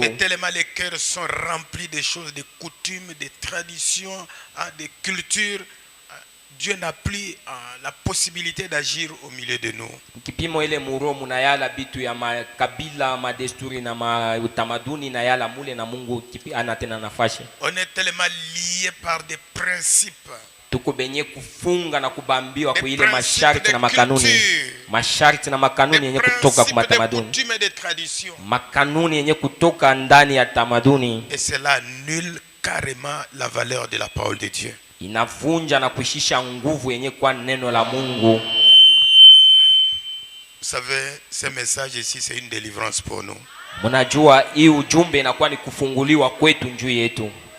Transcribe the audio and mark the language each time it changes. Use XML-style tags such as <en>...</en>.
<fr>Mais tellement les cœurs sont remplis de choses, de coutumes, de traditions, de cultures, Dieu n'a plus la possibilité d'agir au milieu de nous.</fr> <sw>Kipimo ile muro munayala bitu ya makabila, madesturi na utamaduni na yala mule na Mungu ana tena nafasi.</sw> <fr>On est tellement liés par des principes.</fr> <sw>Tuko benye kufunga na kubambiwa kwa ile masharti na makanuni. Masharti na makanuni yenye kutoka kwa tamaduni. Makanuni yenye kutoka ndani ya tamaduni.</sw> <fr>Et cela annule carrément la valeur de la parole de Dieu.</fr> <sw>Inavunja na kushisha nguvu yenye kwa neno la Mungu.</sw> <fr>Vous savez, ce message ici, c'est une délivrance pour nous.</fr> <sw>Mnajua hii ujumbe inakuwa ni kufunguliwa kwetu njuu yetu.</sw>